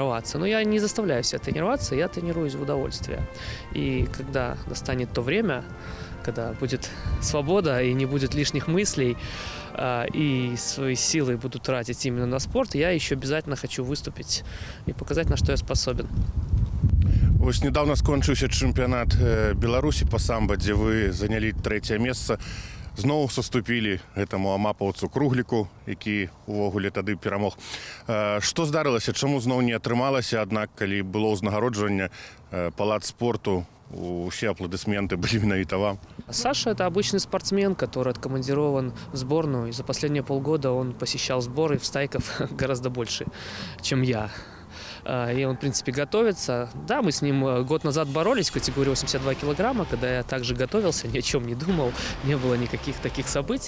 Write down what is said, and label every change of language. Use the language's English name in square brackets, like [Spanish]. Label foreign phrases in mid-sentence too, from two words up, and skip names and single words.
[Russian] Но я не заставляю себя тренироваться, я тренируюсь в удовольствие. И когда настанет то время, когда будет свобода и не будет лишних мыслей, и свои силы буду тратить именно на спорт, я еще обязательно хочу выступить и показать, на что я способен. [Belarusian] Ось недавно скончыўся чэмпіянат Беларусі па самба, дзе вы занялі 3-е месца. Зноў саступілі гэтаму амапаўцу Кругліку, які увогуле тады перамог. Што здарылася? Чаму зноў не атрымалася? Аднак, калі было ўзнагароджванне, палац спорту, [Russian] все аплодисменты были менавіта вам. Саша – это обычный спортсмен, который откомандирован в сборную. И за последние полгода он посещал сборы в стайках гораздо больше, чем я. И он, в принципе, готовится. Да, мы с ним год назад боролись в категории 82 килограмма, когда я также готовился, ни о чем не думал, не было никаких таких событий.